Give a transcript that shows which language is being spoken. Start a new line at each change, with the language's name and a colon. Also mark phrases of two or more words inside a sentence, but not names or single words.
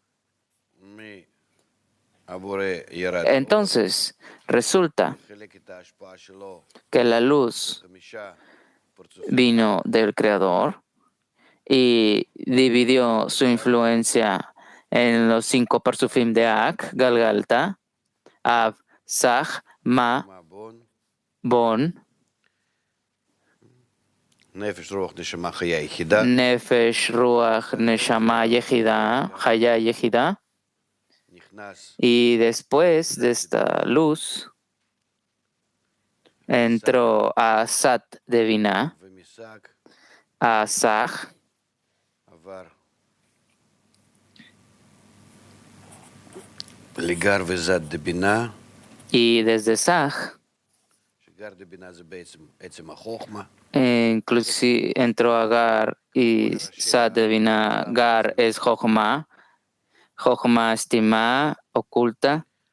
Spanish: Entonces resulta que la luz vino del Creador y dividió su influencia en los 5 Parsufim de Ak, Galgalta, Av, Saj, Ma, Bon, Nefesh, Ruach, Neshama, Yehida, Haya, Yehida. Y después de esta luz entró a Sat de Binah, a Saj, y desde Saj inclusive entró a Gar, y Sat de Binah, Gar es Jochma, Jochma estima oculta.